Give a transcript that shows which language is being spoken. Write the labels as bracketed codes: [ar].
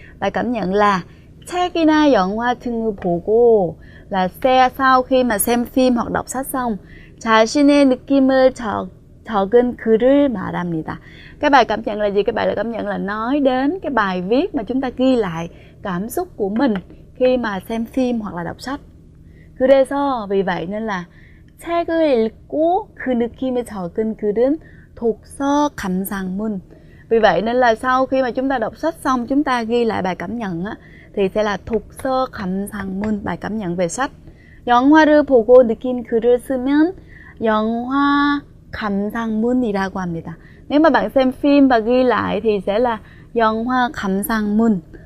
[vi] Bài cảm nhận là [ko] 책이나 영화 등을 보고, [vi] là sau khi mà xem phim hoặc đọc sách xong, [ko] 자신의 느낌을 적은 글을 말합니다. [vi] Cái bài cảm nhận là gì? Cái bài cảm nhận là nói đến cái bài viết mà chúng ta ghi lại cảm xúc của mình khi mà xem phim hoặc là đọc sách. [ko] 그래서 [vi] vì vậy nên là [ko] 책을 읽고 그 느낌을 적은 글은 독서 감상문. [vi] Vì vậy nên là sau khi mà chúng ta đọc sách xong, chúng ta ghi lại bài cảm nhận á, thì sẽ là 독서 감상문, bài cảm nhận về sách. [ko] 영화를 보고 느낀 글을 쓰면 영화 감상문이라고 합니다. [vi] Nếu mà bạn xem phim và ghi lại thì sẽ là 영화 감상문.